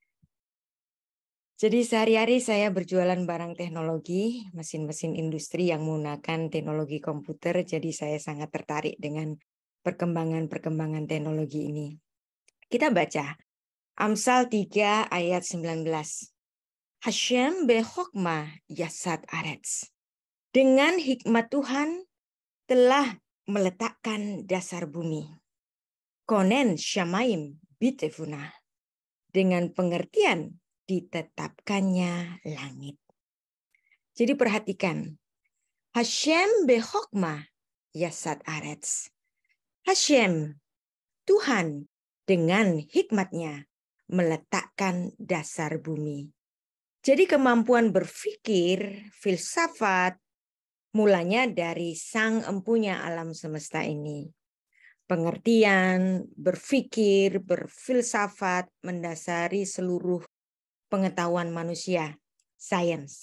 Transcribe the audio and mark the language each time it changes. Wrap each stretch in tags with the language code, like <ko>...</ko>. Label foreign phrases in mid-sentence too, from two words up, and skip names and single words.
<id>Jadi sehari-hari saya berjualan barang teknologi, mesin-mesin industri yang menggunakan teknologi komputer, jadi saya sangat tertarik dengan perkembangan-perkembangan teknologi ini. Kita baca Amsal 3 ayat 19.</id> <he>השם בחכמה יסד ארץ.</he> <id>Dengan hikmat Tuhan telah meletakkan dasar bumi.</id> <he>כונן שמים בתבונה.</he> <id>Dengan pengertian ditetapkannya langit. Jadi perhatikan.</id> <he>השם בחכמה יסד ארץ.</he> <id>Hashem, Tuhan dengan hikmatnya meletakkan dasar bumi. Jadi kemampuan berpikir, filsafat, mulanya dari sang empunya alam semesta ini. Pengertian, berpikir, berfilsafat mendasari seluruh pengetahuan manusia, sains.</id>